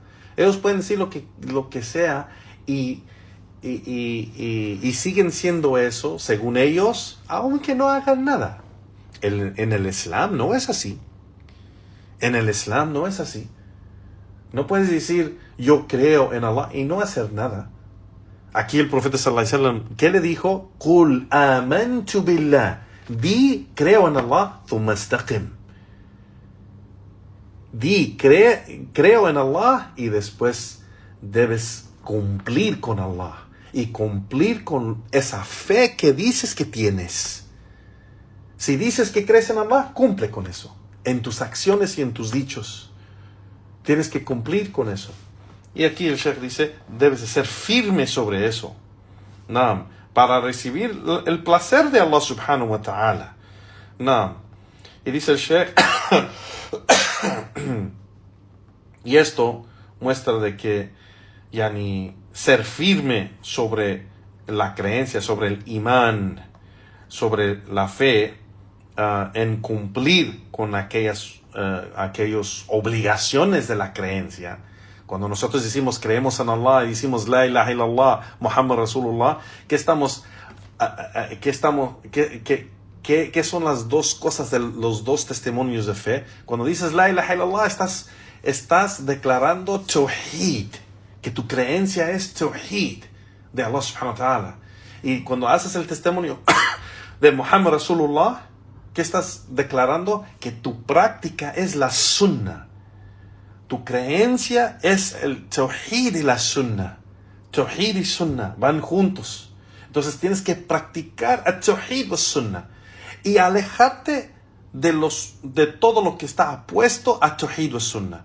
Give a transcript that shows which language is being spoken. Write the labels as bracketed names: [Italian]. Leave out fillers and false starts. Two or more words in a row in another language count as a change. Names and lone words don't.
[Spanish] Ellos pueden decir lo que sea y siguen siendo eso, según ellos, aunque no hagan nada. En el Islam no es así. En el Islam no es así. No puedes decir, yo creo en Allah y no hacer nada. Aquí el profeta [Arabic] صلى الله عليه وسلم, [Spanish] ¿qué le dijo? [Arabic] قل آمنت بالله. Di, [Spanish] creo en Allah, [Arabic] ثم استقم. [Spanish] Di, creo en Allah y después debes cumplir con Allah. Y cumplir con esa fe que dices que tienes. Si dices que crees en Allah, cumple con eso. En tus acciones y en tus dichos. Tienes que cumplir con eso. Y aquí el Sheikh dice, debes de ser firme sobre eso. Naam, para recibir el placer de Allah [Arabic] سبحانه وتعالى. [Spanish] Naam. Y dice el Sheikh, y esto muestra de que ser firme sobre la creencia, sobre el imán, sobre la fe, en cumplir con aquellas obligaciones de la creencia. Cuando nosotros decimos creemos en Allah y decimos [Arabic] لا إله إلا الله محمد رسول الله, [Spanish] ¿qué son las dos cosas de los dos testimonios de fe? Cuando dices [Arabic] لا إله إلا الله, [Spanish] estás declarando tawhid, que tu creencia es tawhid de Allah [Arabic] سبحانه وتعالى. [Spanish] Y cuando haces el testimonio de [Arabic] محمد رسول الله, [Spanish] ¿qué estás declarando? Que tu práctica es la sunnah. Tu creencia es el tawhid y la sunnah. Tawhid y sunnah van juntos. Entonces tienes que practicar el tawhid y sunnah y alejarte de todo lo que está apuesto a tawhid y sunnah.